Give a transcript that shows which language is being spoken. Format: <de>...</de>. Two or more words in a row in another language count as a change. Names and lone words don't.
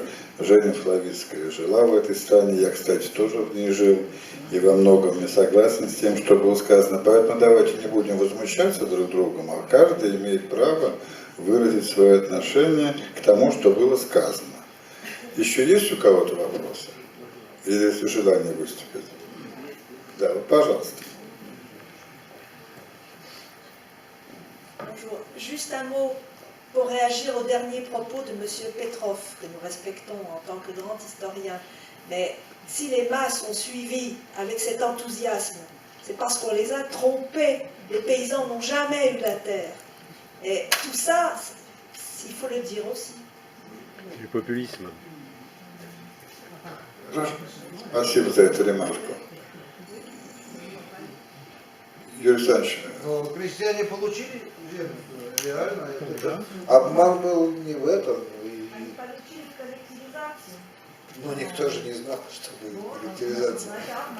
<ru>Женя Славицкая жила в этой стране, я, кстати, тоже в ней жил, и во многом не согласен с тем, что было сказано. Поэтому давайте не будем возмущаться друг другом, а каждый имеет право выразить свое отношение к тому, что было сказано. Еще есть у кого-то вопросы? Или есть желание выступить? Да, вот, пожалуйста.</ru> <fr>Bonjour. Juste un mot pour réagir au dernier propos de M. Petrov, que nous respectons en tant que grand historien. Mais si les masses ont suivi avec cet enthousiasme, c'est parce qu'on les a trompés. Les paysans n'ont jamais eu la terre. Et tout ça, il faut le dire aussi. Du populisme.</fr> <ru>Спасибо за эту ремарку. Юрий Александрович. Но крестьяне получили землю, реально. Это обман был не в этом. Но никто же не знал, что будет коллективизация.</ru>